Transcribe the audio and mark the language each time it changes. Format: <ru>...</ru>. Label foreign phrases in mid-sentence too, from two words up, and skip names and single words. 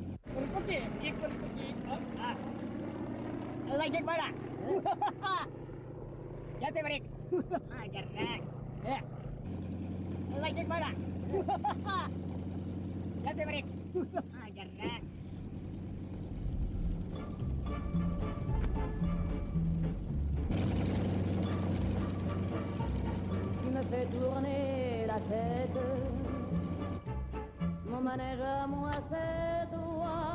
<lt>Kurkutį, į kurkutį. Laikyk varą. Tiesiai varyk. Gerai. Laikyk varą. Tiesiai varyk. Gerai.</lt> <fr>Tu me fais tourner la tête. Mon manège à moi c'est toi.</fr>